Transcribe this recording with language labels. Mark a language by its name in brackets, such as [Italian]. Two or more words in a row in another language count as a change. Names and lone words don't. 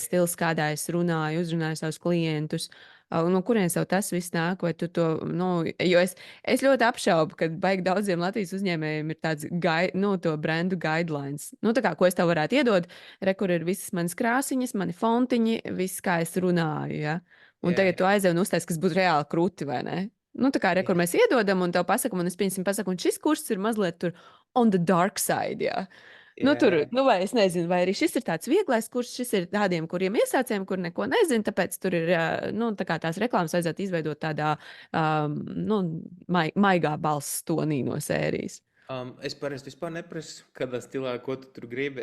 [Latvian] kāds stils, kādā es runāju, uzrunāju savus klientus. No kurienes tev tas viss nāk, vai tu to, nu, jo es ļoti apšaubu, ka baigi daudziem Latvijas uzņēmējiem ir tāds, nu, to brandu guidelines. Nu, tā kā, ko es tev varētu iedot, re, kur ir visas manas krāsiņas, mani fontiņi, viss, kā es runāju, ja? Un jā, tagad tu jā, aizēji un uztais, kas būtu reāli krūti, vai ne? Nu, tā kā, re, kur jā, mēs iedodam, un tev pasakam, un es pieņemsim, pasaku, un šis kurs ir mazliet tur [English] on the dark side, [Latvian] jā. Nu, tur, jā. nu, vai es nezinu, vai arī šis ir tāds vieglais kurs, šis ir tādiem, kuriem iesācējiem, kur neko nezinu, tāpēc tur ir, nu, tā kā tās reklāmas vajadzētu izveidot tādā, nu, maigā balss tonī no sērijas. Es parasti vispār neprasu, kādā stilā, ko tu tur gribi.